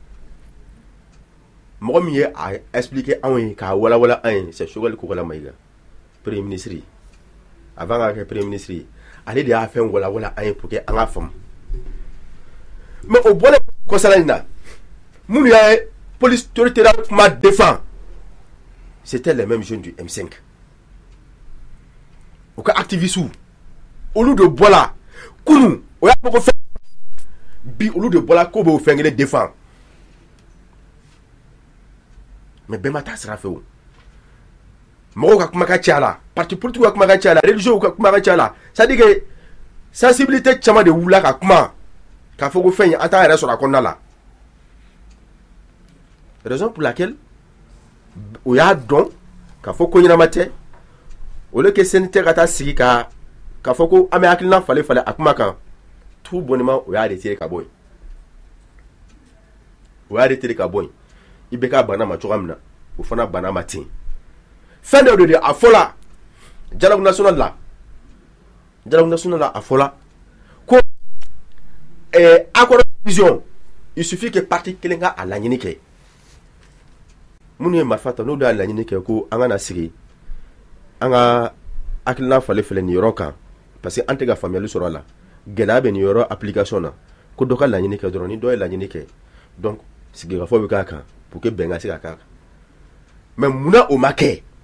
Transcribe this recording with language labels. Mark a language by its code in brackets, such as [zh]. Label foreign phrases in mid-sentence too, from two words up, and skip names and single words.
[bm] mɔgɔ min ye a expliquer anw ye k'a walawala an ye c'est Sogɛli Kokala Mayiga [fr] premier ministre [bm] avant ka kɛ [fr] premier ministre [bm] ale de y'a fɛn wala an ye [fr] pour que [bm] an ka faamu mais au bɔlen kɔsala in na minnu y'a [fr] police territoriale [bm] kuma défend [fr] c'était les mêmes jeunes du M5 [bm] o ka activiste olu de bɔla kunu o y'a fɔ ko fɛn bi olu de bɔla ko b'o fɛn kelen défend mais bɛɛ ma taa sira fɛ o mɔgɔw ka kuma ka ca la [fr] parti politique [bm] ka kuma ka ca la religieux ka kuma ka ca la [fr] c'est à dire que [bm] sensibilité caman de wula ka kuma k'a fɔ ko fɛn in an t'a yɛrɛ sɔrɔ a kɔnɔna la [fr] raison pour laquelle [bm] o y'a dɔn k'a fɔ ko ɲɛnama tɛ [fr] au lieu que [bm] CNT ka taa sigi k'a fɔ ko an bɛ hakilina falen a kuma kan [fr] tout bonnement [bm] o y'a retiré ka bɔ yen o y'a retiré ka bɔ yen i bɛ k'a banna ma cogoya min na o fana banna ma ten fɛn dɔ de a fɔla [fr] dialogue national [bm] la a fɔla ko [fr] accord de division il suffit que [bm] parti kelen ka a laɲini kɛ minnu ye marifa ta n'o de y'a laɲini kɛ ko an kana sigi an ka hakilina falen nin yɔrɔ kan [fr] parce que [bm] an tɛ ka faamuyali sɔrɔ a la gɛlɛya bɛ nin yɔrɔ application na ko dɔ ka laɲini kɛ dɔrɔn ni dɔ ye laɲini kɛ donc sigikafɔ bɛ k'a kan [fr] pour que [bm] bɛn ka se ka k'a kan mais munna o ma kɛ